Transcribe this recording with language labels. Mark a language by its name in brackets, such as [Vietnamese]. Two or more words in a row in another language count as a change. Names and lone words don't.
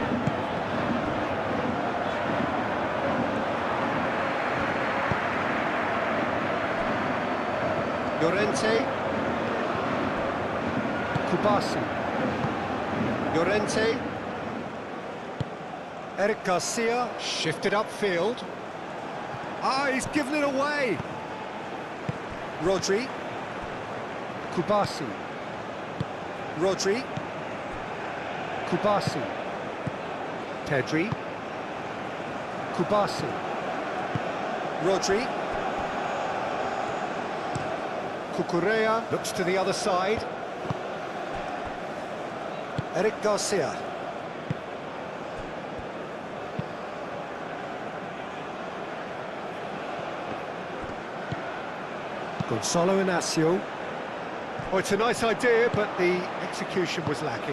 [English] Llorente. Kubasi. Llorente. Eric Garcia, shifted upfield. Ah, he's given it away. Rodri. Kubasi. Rodri. Kubasi. Pedri. Kubasi. Rodri. Cucurella looks to the other side. Eric Garcia. Gonzalo Inacio. Oh, it's a nice idea, but the execution was lacking.